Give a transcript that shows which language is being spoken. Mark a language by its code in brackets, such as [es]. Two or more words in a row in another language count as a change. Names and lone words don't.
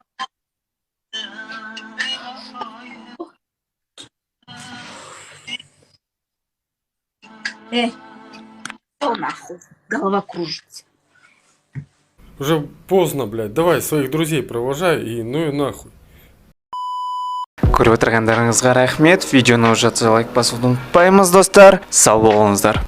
[ru] Что нахуй? Голова кружится. Уже поздно, блядь. Давай своих друзей провожай и ну и нахуй. [kk] Көріп отырғандарыңызға рахмет. Видеоны уже лайк басуды ұмытпаймыз достар. Сау болыңыздар.